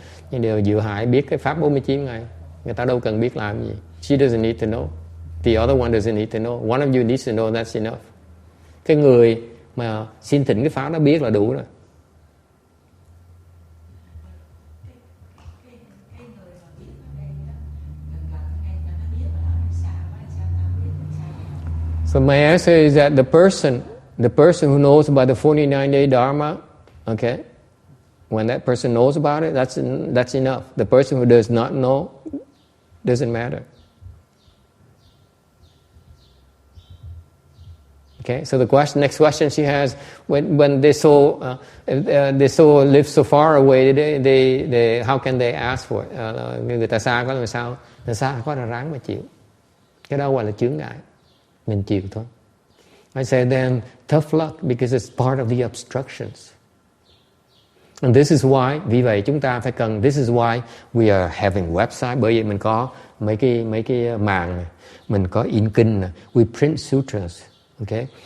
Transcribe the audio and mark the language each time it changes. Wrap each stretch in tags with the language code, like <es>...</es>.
<vi>Nhưng đều Diệu Hải biết cái pháp 49 ngày. Người ta đâu cần biết làm gì.</vi> <en>She doesn't need to know. The other one doesn't need to know. One of you needs to know, that's enough.</en> <vi>Cái người mà xin thỉnh cái pháp đó biết là đủ rồi.</vi> <en>So my answer is that the person who knows about the 49-day Dharma, okay, when that person knows about it, that's enough. The person who does not know doesn't matter. Okay, so the next question she has: when they live so far away, they how can they ask for it?</en> <vi>Người ta xa quá làm sao? Người xa quá là ráng mà chịu. Cái đó gọi là chướng ngại. Mình chịu thôi.</vi> <en>I said then tough luck because it's part of the obstructions. And this is why,</en> <vi>vì vậy chúng ta phải cần,</vi> <en>this is why we are having website,</en> <vi>bởi vì mình có mấy cái mạng này, mình có in kinh này,</vi> <en>we print sutras, okay?</en>